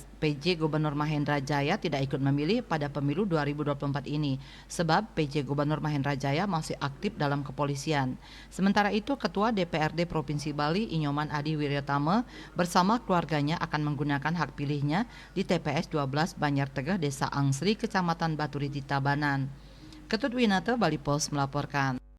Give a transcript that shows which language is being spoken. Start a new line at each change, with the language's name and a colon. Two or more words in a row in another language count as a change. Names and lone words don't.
Indonesian: PJ Gubernur Mahendra Jaya tidak ikut memilih pada pemilu 2024 ini sebab PJ Gubernur Mahendra Jaya masih aktif dalam kepolisian. Sementara itu Ketua DPRD Provinsi Bali Inyoman Adi Wiryatama bersama keluarganya akan menggunakan hak pilihnya di TPS 12 Banjar Tegeh Desa Angsri Kecamatan Baturiti Tabanan. Ketut Winata Bali Post melaporkan.